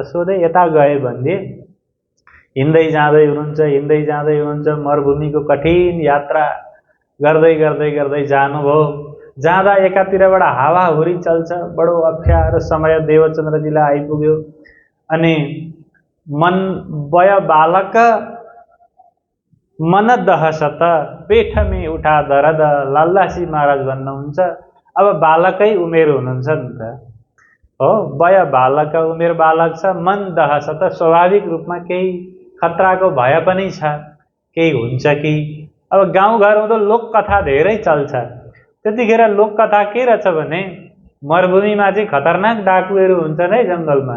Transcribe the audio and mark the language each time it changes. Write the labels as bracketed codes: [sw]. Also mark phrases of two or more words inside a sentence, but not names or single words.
[ne] सोधे, यता गए भन्दिए। हिँड्दै जाँदै हुनुहुन्छ, मरुभूमिको कठिन यात्रा गर्दै जानुभयो। जाँदा एकातिरबाट हावाहुरी चल्छ, बडो अप्ठ्यारो समय देवचन्द्रजीलाई आइपुग्यो। [hi] अनि मन बय बालक मन दहसत पेट में उठा दरद। [ne] लालदासजी महाराज भन्नुहुन्छ, अब बालकै उमेर हुनुहुन्छ नि त, हो, [hi] बय बालक, [ne] उमेर बालक छ, [hi] मन दहसत, [ne] स्वाभाविक रूपमा केही खतराको भय पनि छ, केही हुन्छ कि। अब गाउँघरमा त लोककथा धेरै चल्छ। त्यतिखेर लोककथा के रहेछ भने, मरुभूमिमा चाहिँ खतरनाक डाकुहरू हुन्छन् है जङ्गलमा।